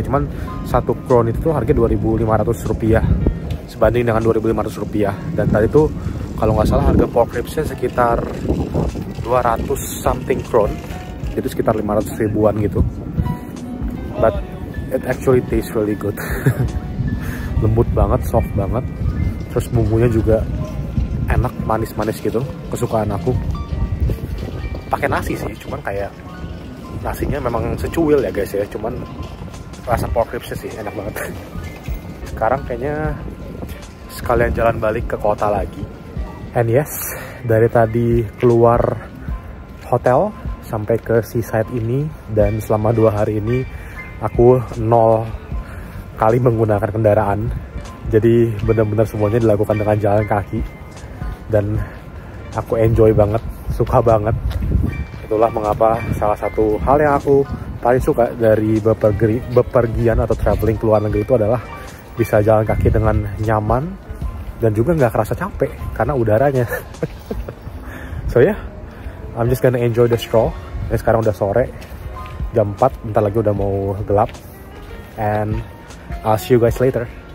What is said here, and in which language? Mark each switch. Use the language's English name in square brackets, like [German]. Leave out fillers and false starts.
[Indonesian] Cuman satu crown itu tuh harga Rp2.500 sebanding dengan Rp2.500. Dan tadi tuh kalau nggak salah harga pork ribsnya sekitar 200 something crown, jadi sekitar 500 ribuan gitu. [English] But it actually tastes really good. [Indonesian] Lembut banget, soft banget. Terus bumbunya juga enak, manis-manis gitu. Kesukaan aku. Pakai nasi sih, cuman kayak nasinya memang secuil ya guys ya. Cuman rasa pork ribsnya sih enak banget. Sekarang kayaknya sekalian jalan balik ke kota lagi. And yes, dari tadi keluar hotel sampai ke seaside ini, dan selama 2 hari ini aku 0 kali menggunakan kendaraan. Jadi benar-benar semuanya dilakukan dengan jalan kaki. Dan aku enjoy banget, suka banget. Itulah mengapa salah satu hal yang aku paling suka dari bepergian atau traveling ke luar negeri itu adalah bisa jalan kaki dengan nyaman dan juga nggak kerasa capek karena udaranya. [English] So yeah, I'm just gonna enjoy the stroll. [Indonesian] Dan sekarang udah sore, jam 4, bentar lagi udah mau gelap. [English] And I'll see you guys later.